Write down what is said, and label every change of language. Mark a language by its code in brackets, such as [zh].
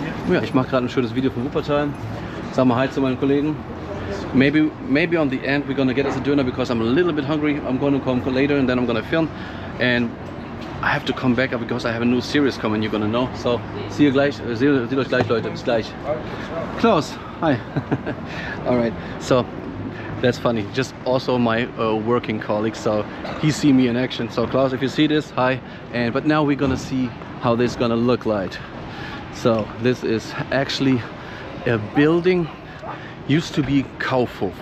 [de] Ja, ich mache gerade ein schönes Video von Wuppertal. Sag mal hi zu meinen Kollegen. [en] Maybe on the end we're gonna get us a Döner because I'm a little bit hungry. I'm gonna come later and then I'm gonna film. And I have to come back because I have a new series coming, you're gonna know. So, see you [de] gleich, seht euch gleich, Leute, bis gleich. [en] Klaus, hi. Alright, so that's funny, just also my working colleague, so he see me in action. So Klaus, if you see this, hi. But now we're gonna see how this is gonna look like. So this is actually a building, used to be Kaufhof.